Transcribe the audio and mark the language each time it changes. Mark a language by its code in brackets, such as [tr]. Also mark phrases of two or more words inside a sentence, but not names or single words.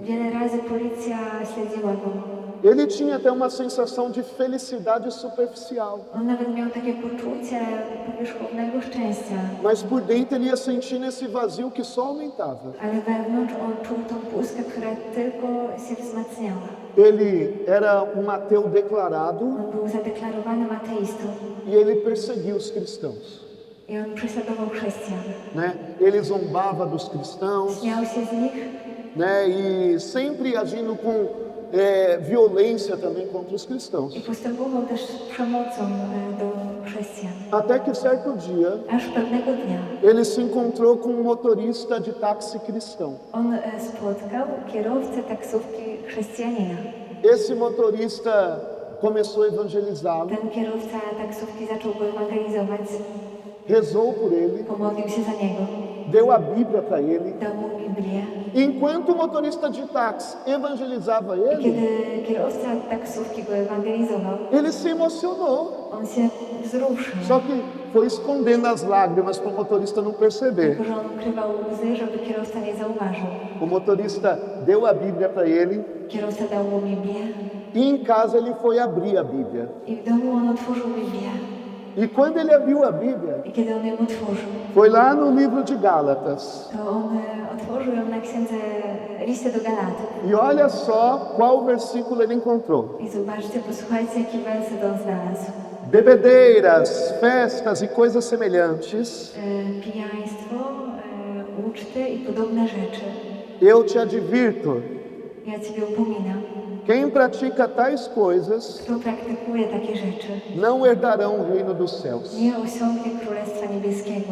[pl] Wiele razy policja śledziła go. [pt] Ele tinha até uma sensação de felicidade superficial, [pl] On nawet miał takie poczucie powierzchownego szczęścia, [pt] mas por dentro ele ia sentindo esse vazio que só aumentava. [pl] ale wewnątrz on czuł tą pustkę, która tylko się wzmacniała. [pt] Ele era um ateu declarado [pl] On był zadeklarowanym ateistą [pt] e ele perseguia os cristãos, [pl] i on prześladował chrześcijan. [pt] né? Ele zombava dos cristãos, [pl] Śmiał się z nich [pt] né? E sempre agindo com violência também contra os cristãos. [pl] i postępował też z przemocą do chrześcijan. [pt] Até que certo dia [pl] Aż pewnego dnia [pt] ele se encontrou com um motorista de táxi cristão. [pl] on spotkał kierowcę taksówki chrześcijanina. [pt] Esse motorista começou a evangelizá-lo, [pl] Ten kierowca taksówki zaczął go ewangelizować, [pt] rezou por ele, [pl] pomodlił się za niego, [pt] deu a Bíblia para ele. [pl] dał mu Biblię. [pt] Enquanto o motorista de táxi evangelizava [pl] I [pt] ele, [pl] kiedy kierowca taksówki go ewangelizował, [pt] ele se emocionou. [pl] on się wzruszył. [pt] Só que foi escondendo as lágrimas para o motorista não perceber. [pl] Tylko że on ukrywał łzy, żeby kierowca nie zauważył. [pt] O motorista deu a Bíblia para ele [pl] Kierowca dał mu Biblię [pt] e em casa ele foi abrir a Bíblia. [pl] i w domu on otworzył Biblię. [pt] E quando ele abriu a Bíblia, [pl] I kiedy on ją otworzył, [pt] foi lá no livro de Gálatas. [pl] to on otworzył ją na księdze Listy do Galatów. [pt] E olha só qual versículo ele encontrou. [pl] I zobaczcie, posłuchajcie, jaki werset on znalazł. [pt] Bebedeiras, festas e coisas semelhantes, [pl] Pijaństwo, uczty i podobne rzeczy. [pt] eu te advirto, [pl] Ja Ciebie upominam. [pt] quem pratica tais coisas [pl] Kto praktykuje takie rzeczy, [pt] não herdarão o reino dos céus. [pl] nie osiągnie Królestwa Niebieskiego.